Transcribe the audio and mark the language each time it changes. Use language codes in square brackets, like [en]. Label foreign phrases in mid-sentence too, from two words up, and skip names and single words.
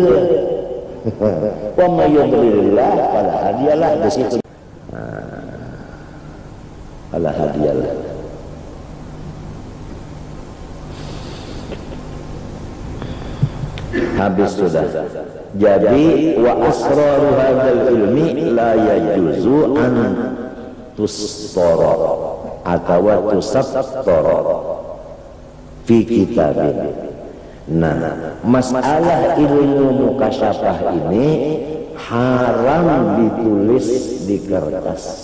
[ar] ومن يضلل الله فلا هادي له, [bjn] di situ. [ar] فلا هادي له. [bjn] Habis sudah. [ar] Jadi وأسرار هذا العلم لا يجوز أن تستر atau تسطر في كتاب. [bjn] Nah, masalah ilmu mukasyafah ini haram ditulis di kertas.